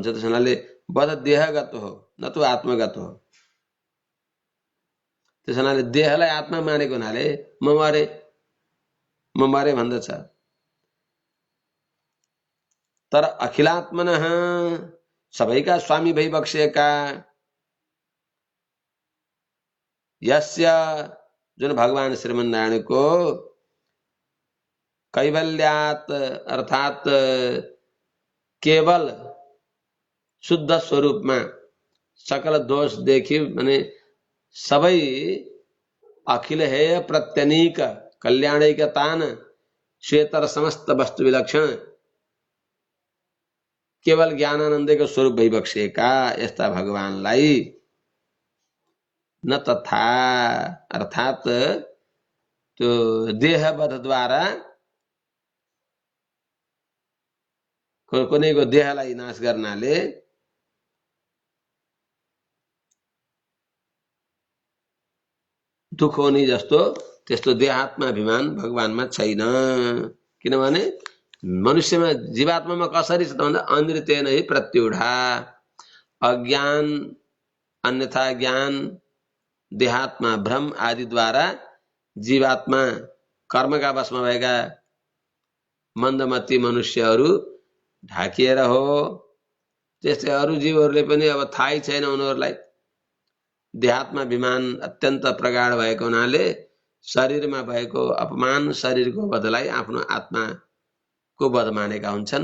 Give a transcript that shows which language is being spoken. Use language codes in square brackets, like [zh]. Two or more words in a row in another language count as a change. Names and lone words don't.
[ne] त्यस हुनाले वध देहगत हो, न तो आत्मगत हो। त्यस हुनाले देहलाई आत्मा मानेको हुनाले म मरे भन्दछ। तर अखिलात्मनः, सबैका स्वामी भइबक्सेका, यस्य जुन भगवान श्रीमन्नारायणको कैवल्यात् अर्थात् केवल शुद्ध स्वरूपमा सकल दोष देखि माने सबै [sa] अखिल हेय प्रत्यनीक कल्याणैकतान श्वेतर समस्त वस्तु विलक्षण [ne] केवल ज्ञानानन्दको स्वरूप भइबक्सेका यस्ता भगवानलाई [sa] न तथा, [ne] अर्थात् त्यो देहवधद्वारा कुनैको देहलाई नाश गर्नाले दुख हुने जस्तो त्यस्तो देहात्मा अभिमान भगवानमा छैन। किनभने मनुष्यमा, जीवात्मामा कसरी छ त भन्दा [sa] अनृतेन हि प्रत्युढा, [ne] अज्ञान अन्यथा ज्ञान देहात्मा भ्रम आदिद्वारा जीवात्मा कर्मका वशमा भएका मन्दमती मनुष्यहरू ढाकिएर हो। त्यस्तै अरू जीवहरूले पनि अब थाहै छैन उनीहरूलाई देहात्मा विमान अत्यन्त प्रगाढ भएको हुनाले शरीरमा भएको अपमान शरीरको वधलाई आफ्नो आत्माको वध मानेका हुन्छन्।